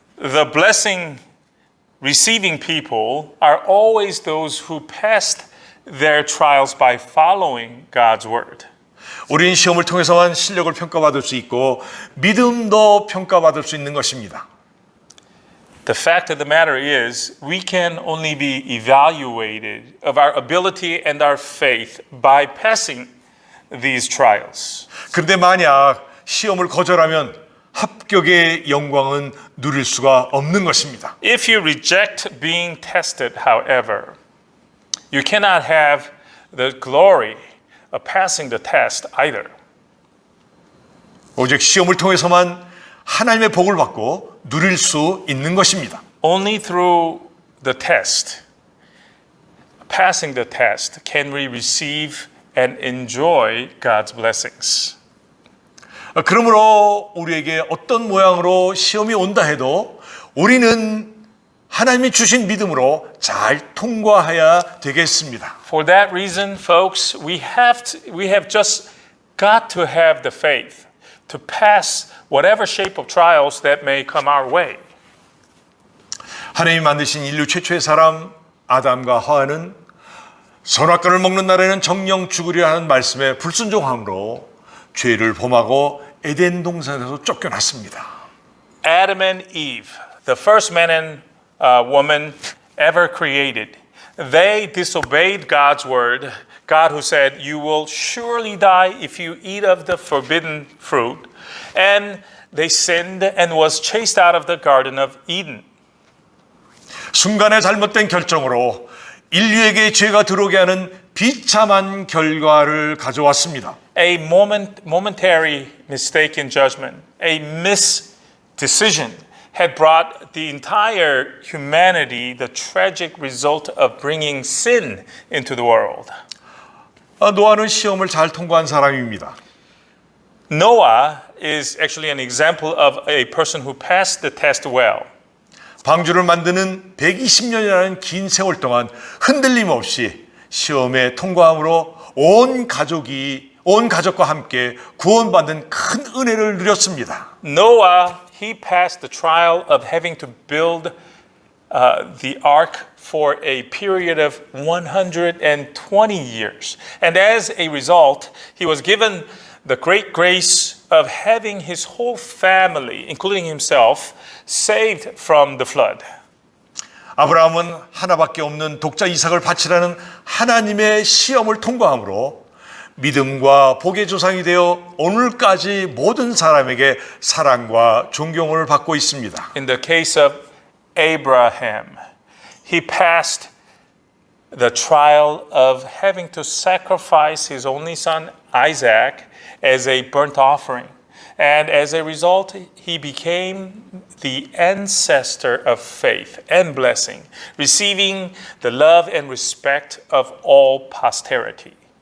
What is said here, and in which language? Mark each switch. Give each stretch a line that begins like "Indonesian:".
English: The blessing receiving people are always those who passed their trials by following God's word.
Korean: 우리는 시험을 통해서만 실력을 평가받을 수 있고 믿음도 평가받을 수 있는 것입니다.
English: The fact of the matter is, we can only be evaluated of our ability and our faith by passing these trials.
Korean: 그런데 만약 시험을 거절하면 합격의 영광은 누릴 수가 없는 것입니다.
English: If you reject being tested, however, you cannot have the glory of passing the test either.
Korean: 오직 시험을 통해서만 하나님의 복을 받고 누릴 수 있는 것입니다.
English: Only through the test, passing the test, can we receive and enjoy God's blessings.
Korean: 그러므로 우리에게 어떤 모양으로 시험이 온다 해도 우리는 하나님이 주신 믿음으로 잘 통과해야 되겠습니다.
English: For that reason, folks, we have just got to have the faith to pass whatever shape of trials that may come our way.
Korean: 하나님이 만드신 인류 최초의 사람 아담과 하와는 선악과를 먹는 날에는 정령 죽으리라 하는 말씀에 불순종함으로 죄를 범하고 에덴 동산에서 쫓겨났습니다.
English: Adam and Eve, the first man and woman ever created, they disobeyed God's word. God who said, "You will surely die if you eat of the forbidden fruit." And they sinned and was chased out of the Garden of Eden.
Korean: 순간의 잘못된 결정으로 인류에게 죄가 들어오게 하는 비참한 결과를 가져왔습니다.
English: A momentary mistake in judgment, a misdecision, had brought the entire humanity the tragic result of bringing sin into the world.
Korean: 노아는 시험을 잘 통과한 사람입니다.
English: Noah is actually an example of a person who passed the test well.
Korean: 방주를 만드는 120년이라는 긴 세월 동안 흔들림 없이 시험에 통과함으로 온 가족과 함께 구원받는 큰 은혜를 누렸습니다.
English: Noah, he passed the trial of having to build the ark for a period of 120 years. And as a result, he was given the great grace of having his whole family, including himself, saved from the flood.
Korean: 아브라함은 하나밖에 없는 독자 이삭을 바치라는 하나님의 시험을 통과함으로 믿음과 복의 조상이 되어 오늘까지 모든 사람에게 사랑과 존경을 받고 있습니다.
English: In the case of Abraham, he passed the trial of having to sacrifice his only son Isaac as a burnt offering. And as a result, he became the ancestor of faith and blessing, receiving the love and respect of all posterity.